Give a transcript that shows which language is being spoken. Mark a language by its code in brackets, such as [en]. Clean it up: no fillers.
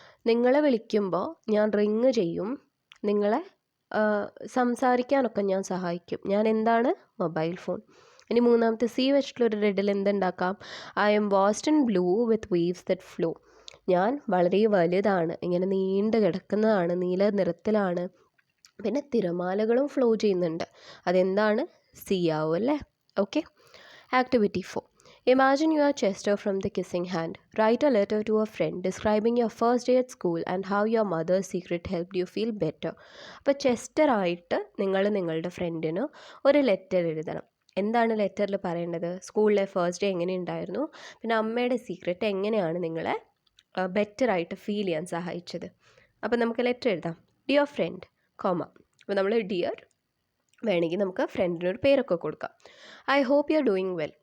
[ml] നിങ്ങളെ വിളിക്കുമ്പോൾ ഞാൻ റിങ് ചെയ്യും, നിങ്ങളെ സംസാരിക്കാനൊക്കെ ഞാൻ സഹായിക്കും. ഞാൻ എന്താണ്? Mobile phone. ഇനി മൂന്നാമത്തെ C വെച്ചിട്ടുള്ളൊരു riddle എന്തുണ്ടാക്കാം? [en] I'm vast in blue with waves that flow. [ml] ഞാൻ വളരെ വലുതാണ്, ഇങ്ങനെ നീണ്ടു കിടക്കുന്നതാണ്, നീല നിറത്തിലാണ്, പിന്നെ തിരമാലകളും ഫ്ലോ ചെയ്യുന്നുണ്ട്. അതെന്താണ്? സി ആവും അല്ലേ? Okay. [en] Activity 4, imagine you are Chester from The Kissing Hand. Write a letter to a friend describing your first day at school and how your mother's secret helped you feel better. [ml] അപ്പോൾ Chester ആയിട്ട് നിങ്ങൾ നിങ്ങളുടെ ഫ്രണ്ടിന് ഒരു letter എഴുതണം. എന്താണ് ലെറ്ററിൽ പറയേണ്ടത്? സ്കൂളിലെ ഫസ്റ്റ് ഡേ എങ്ങനെയുണ്ടായിരുന്നു, പിന്നെ അമ്മയുടെ സീക്രട്ട് എങ്ങനെയാണ് നിങ്ങളെ ബെറ്ററായിട്ട് ഫീൽ ചെയ്യാൻ സഹായിച്ചത്. അപ്പോൾ നമുക്ക് ലെറ്റർ എഴുതാം. Dear friend, comma. അപ്പോൾ നമ്മൾ ഡിയർ വേണമെങ്കിൽ നമുക്ക് ഫ്രണ്ടിനൊരു പേരൊക്കെ കൊടുക്കാം. [en] I hope you are doing well.